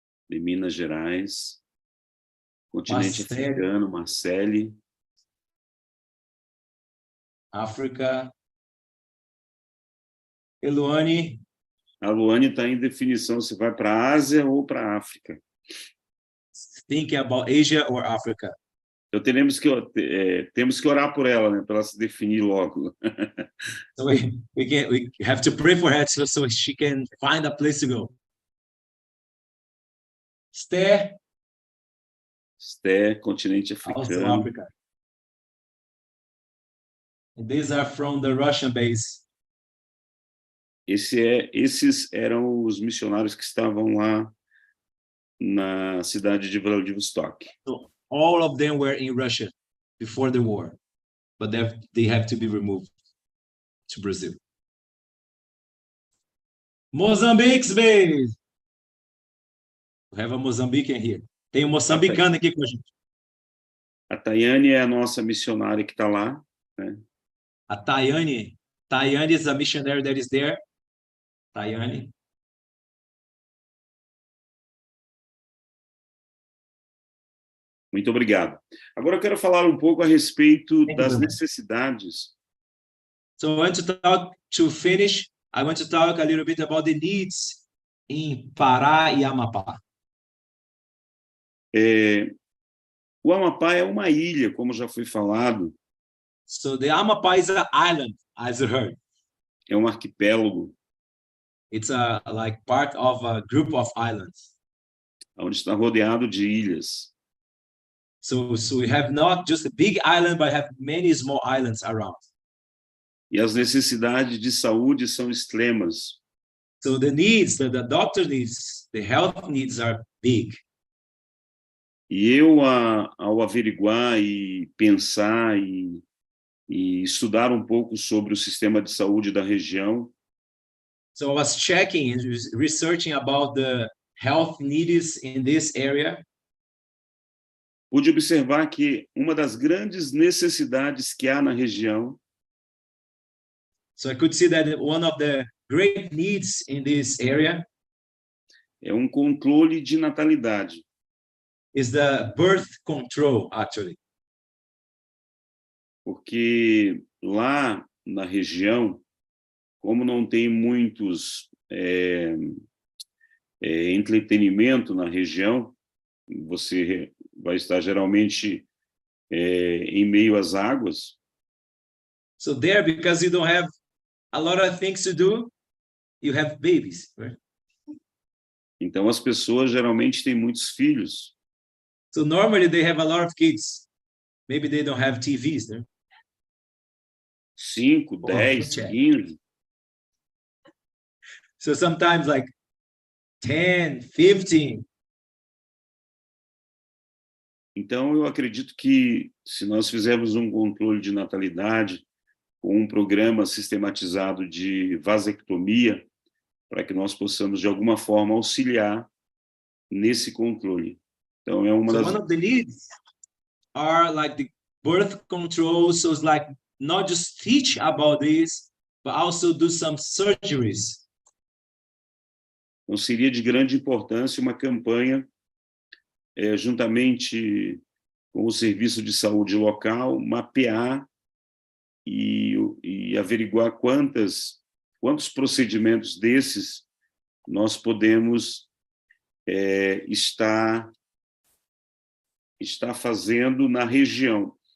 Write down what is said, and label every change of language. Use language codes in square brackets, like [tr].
[pt] de Minas Gerais, continente Marcele. africano, Marcele, África. Eluane, a Luane está em definição se vai para a Ásia ou para a África. [en] thinking about Asia or Africa. [pt] Então temos que orar por ela, né, para ela se definir logo. [en] So we have to pray for her so she can find a place to go. [pt] Esther, Esté, continente [en] also [pt] africano. [en] Africa. And these are from the Russian base. [pt] Esses eram os missionários que estavam lá na cidade de Vladivostok. [en] So all of them were in Russia before the war, but they have to be removed to Brazil. Mozambique's base. We have a Mozambican here. [pt] Tem um moçambicano aqui com a gente. A Tayane é a nossa missionária que está lá, né? [en] A Tayane is a missionary that is there. [pt] Tayane. Muito obrigado. Agora eu quero falar um pouco a respeito das you. necessidades. [en] So to finish, I want to talk a little bit about the needs in Pará e Amapá. [pt] O Amapá é uma ilha, como já foi falado. [en] So the Amapá is an island, as you heard. [pt] É um arquipélago. [en] It's like part of a group of islands. [pt] Onde está rodeado de ilhas. [en] So we have not just a big island, but have many small islands around. [pt] E as necessidades de saúde são extremas. [en] So the needs, the doctor needs, the health needs are big. [pt] E eu, ao averiguar e pensar e estudar um pouco sobre o sistema de saúde da região, [en] So I was checking and researching about the health needs in this area. [pt] pude observar que uma das grandes necessidades que há na região [en] So I could see that one of the great needs in this area [pt] é um controle de natalidade. [en] is the birth control, actually. [pt] Porque lá na região, como não tem muitos entretenimento na região, você vai estar geralmente em meio às águas. [en] So there, because you don't have a lot of things to do, you have babies, right? [pt] Então, as pessoas geralmente têm muitos filhos. [en] So normally they have a lot of kids. Maybe they don't have TVs, né? [pt] 5, 10, 15. [en] So sometimes like 10, 15. [pt] Então, eu acredito que se nós fizermos um controle de natalidade com um programa sistematizado de vasectomia, para que nós possamos, de alguma forma, auxiliar nesse controle. Então, é uma [en] So [pt] das... [en] one of the needs are like the birth control. So it's like not just teach about this, but also do some surgeries. [pt] Então, seria de grande importância uma campanha, juntamente com o serviço de saúde local, mapear e averiguar quantos procedimentos desses nós podemos estar fazendo na região.